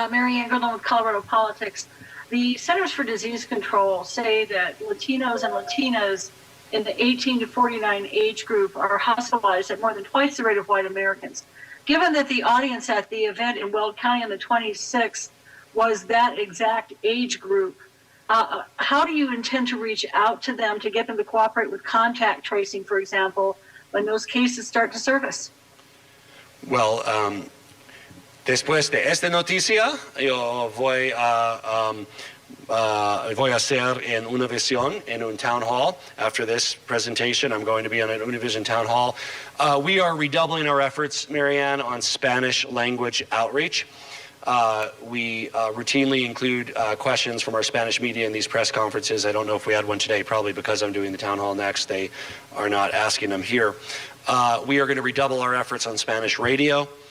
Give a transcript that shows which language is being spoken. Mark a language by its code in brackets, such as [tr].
[en] Mary Ann Goodland with Colorado Politics. The Centers for Disease Control say that Latinos and Latinas in the 18 to 49 age group are hospitalized at more than twice the rate of white Americans. Given that the audience at the event in Weld County on the 26th was that exact age group, how do you intend to reach out to them to get them to cooperate with contact tracing, for example, when those cases start to surface? [es] Well, después de esta noticia, yo voy a hacer en Univision, in un town hall. [en] After this presentation, I'm going to be on an Univision town hall. We are redoubling our efforts, Marianne, on Spanish language outreach. We routinely include questions from our Spanish media in these press conferences. I don't know if we had one today, probably because I'm doing the town hall next. They are not asking them here. We are going to redouble our efforts on Spanish radio.